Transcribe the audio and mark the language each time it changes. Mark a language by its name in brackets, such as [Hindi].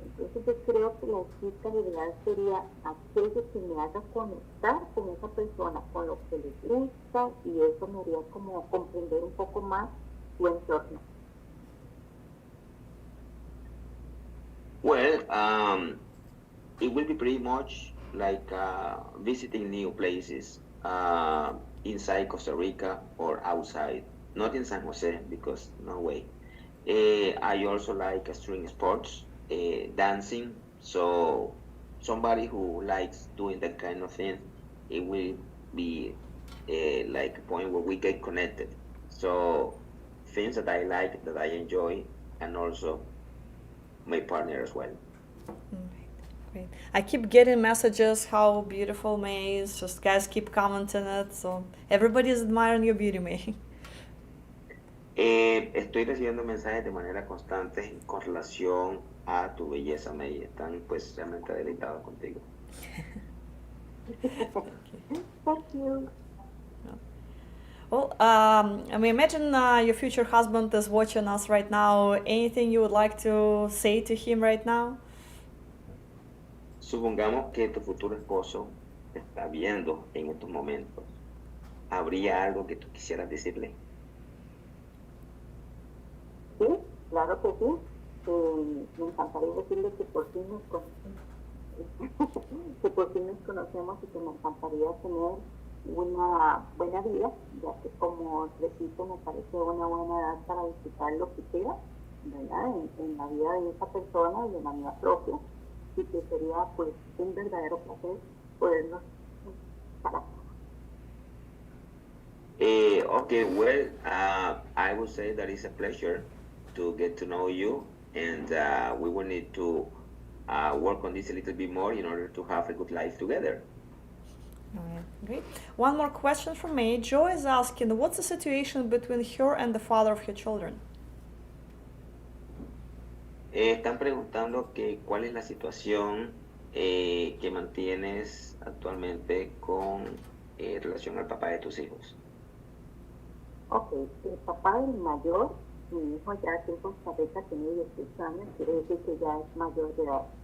[Spanish] Entonces yo creo que la cita ideal sería aquello que me haga conectar con esa persona, con lo que le gusta, y eso me haría como comprender un poco más su entorno. [English] Well, it will be pretty much like visiting new places inside Costa Rica or outside. Not in San Jose, because no way. I also like extreme sports, dancing. So somebody who likes doing that kind of thing, it will be like a point where we get connected. So things that I like, that I enjoy, and also my partner as well. Great. I keep getting messages how beautiful May is. Just guys keep commenting it. So everybody is admiring your beauty, May. [Spanish] Estoy recibiendo mensajes de manera constante con relación a tu belleza, May. Están pues realmente deleitados contigo. [English] Thank you. Well, I mean, imagine your future husband is watching us right now. Anything you would like to say to him right now? [Spanish] Supongamos que tu futuro esposo te está viendo en estos momentos. ¿Habría algo que tú quisieras decirle? Sí, claro que sí. Me encantaría decirle que por fin nos conocemos, que por fin nos conocemos y que me encantaría tener una buena vida, ya que como repito, me parece una buena edad para disfrutar lo que queda, ¿verdad? En la vida de esa persona y en la mía propia, y que sería pues un verdadero placer podernos para. [English] Okay, well, I would say that it's a pleasure to get to know you, and we will need to work on this a little bit more in order to have a good life together. All right, great. One more question from me. Joe is asking, what's the situation between her and the father of her children? [Spanish] Están preguntando que cuál es la situación que mantienes actualmente con relación al papá de tus hijos. Ok, el papá del mayor, mi hijo ya aquí en Costa Rica tiene 18 años, quiere decir que ya es mayor de edad.